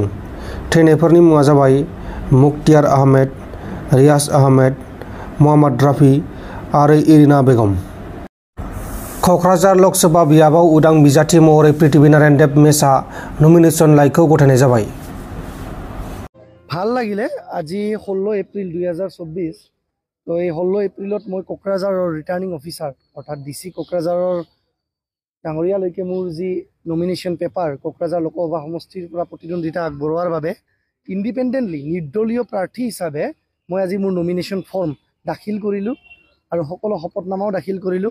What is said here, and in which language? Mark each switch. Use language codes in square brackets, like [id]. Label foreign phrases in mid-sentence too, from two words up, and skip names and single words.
[brx] थैनायफोरनि मुङा जाबाय मुख्तियार आहमेद, रियाज आहमेद, मोहम्मद राफी आरो इरिना बेगम। क'क्राझार लकसभा बियाबाव उदां बिजाथि महरै पृथ्वीनारायण देब मेसआ नमिनेशन लाइखौ गथायनाय जाबाय। [as] ভাল লাগিলে আজি 16 এপ্ৰিল 2024। তো এই 16 এপ্ৰিলত মই কোকৰাঝাৰৰ [en] returning officer [as] অৰ্থাৎ ডিচি কোকৰাঝাৰৰ ডাঙৰীয়ালৈকে মোৰ যি [en] nomination paper [as] কোকৰাঝাৰ লোকসভা সমষ্টিৰ পৰা প্ৰতিদ্বন্দ্বিতা আগবঢ়োৱাৰ বাবে ইণ্ডিপেণ্ডেণ্টলি নিৰ্দলীয় প্ৰাৰ্থী হিচাপে মই আজি মোৰ [en] nomination form [as] দাখিল কৰিলোঁ আৰু সকলো শপতনামাও দাখিল কৰিলোঁ।